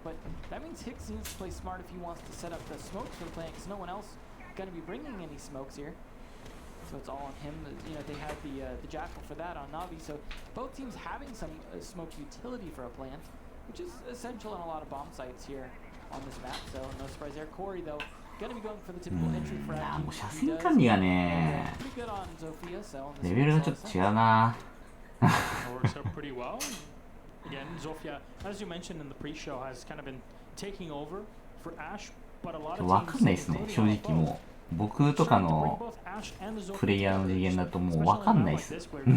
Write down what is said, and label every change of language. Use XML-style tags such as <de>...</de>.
<en>But that means Hicks needs to play smart if he wants to set up the smokes for the plant, because no one else going to be bringing any smokes here. So it's all on him. You know, they have the Jackal for that on Navi. So both teams having some smoke utility for a plant, which is essential on a lot of bomb sites here on this map. So no surprise there. Corey though going to be going for the typical entry frag.</en> <ja>もう車線管理がね、レベルがちょっと違うな。</ja> <en>Works out pretty well. Again, Zofia, as you mentioned in the pre-show, has kind of been taking over for Ashe, but a lot of</en> <ja>わかんないですね、正直もう。僕とかのプレイヤーの次元だともうわかんないです。</ja>